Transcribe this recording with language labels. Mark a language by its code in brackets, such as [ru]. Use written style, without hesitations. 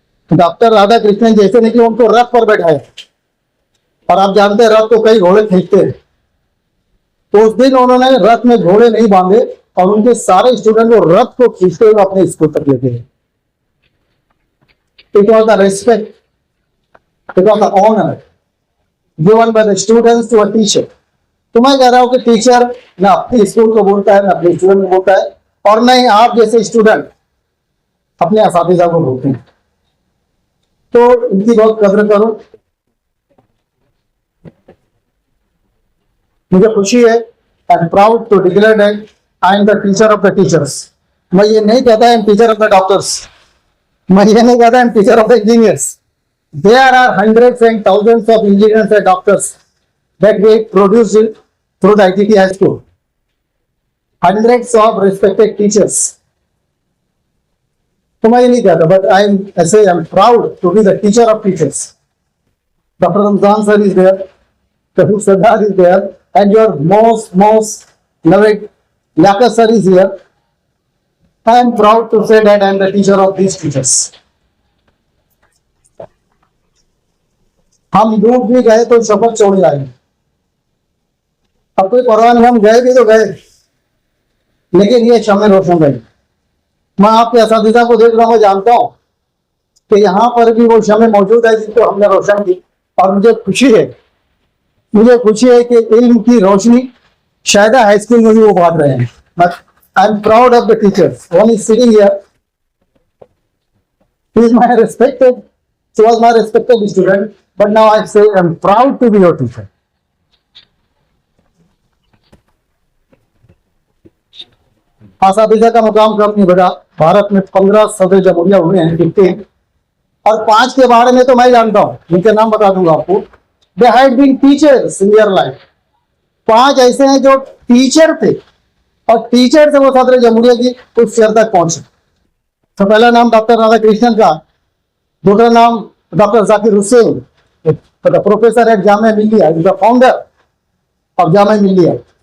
[hi] Doctor Radha Krishnan जैसे नहीं कि उनको रथ पर बैठाए, और आप जानते हैं रथ तो कई घोड़े खींचते हैं, तो उस दिन उन्होंने रथ में घोड़े नहीं बांधे और उनके सारे स्टूडेंट को रथ को खींचते हुए अपने स्कूल तक लेते हैं। [en] It was the respect, it was the honor given by the students to a teacher. [hi] तो मैं कह रहा हूं कि टीचर न अपने स्कूल को बोलता है, न अपने स्टूडेंट को बोलता है, और न ही आप जैसे स्टूडेंट अपने असातिज़ा को बोलते हैं। तो इनकी बहुत कदर करो। मुझे खुशी है, [en] I am proud to declare that I am the teacher of the teachers. [hi] मैं ये नहीं कहता [en] I am teacher of the doctors, [hi] मैं ये नहीं कहता [en] I am teacher of the engineers. There are hundreds and thousands of engineers and doctors that we produce through the ITT High School. Hundreds of respected teachers. [hi] तो मैं ये नहीं कहता, [en] but I am proud to be the teacher of teachers. Dr. Ramzan sir is there, Dr. Sardar is there, and your most loved Laka sir is here. I am proud to say that I am the teacher of these teachers. [hi] हम डूब भी गए तो शपथ छोड़ आएंगे, अब कोई परवाह नहीं, हम गए भी तो गए, लेकिन ये शमे रोशन गए। मैं आपके असातिज़ा को देख रहा हूँ, जानता हूँ कि यहाँ पर भी वो शमे मौजूद है जिसको हमने रोशन की, और मुझे खुशी है कि इल्म की रोशनी शायद हाई स्कूल में भी वो बांट रहे हैं। [en] I am proud of the teachers, one is sitting here, he is my respected, she was my respected student, but now I say I am proud to be your teacher. [hi] असातिज़ा का मुकाम कम नहीं बढ़ा। भारत में 15 सदर जमहूरिया हुए हैं, 15, और 5 के बारे में तो मैं जानता हूँ, उनके नाम बता दूंगा आपको। [en] They had been teachers in their life. [hi] 5 ऐसे हैं जो टीचर थे और टीचर से वो सदर जमहूरिया की उस शहर तक पहुंचे। तो पहला नाम डॉक्टर राधा कृष्णन का, दूसरा नाम doctor Zakir Hussain, professor at Jamia Millia, [en] The founder of Jamia Millia.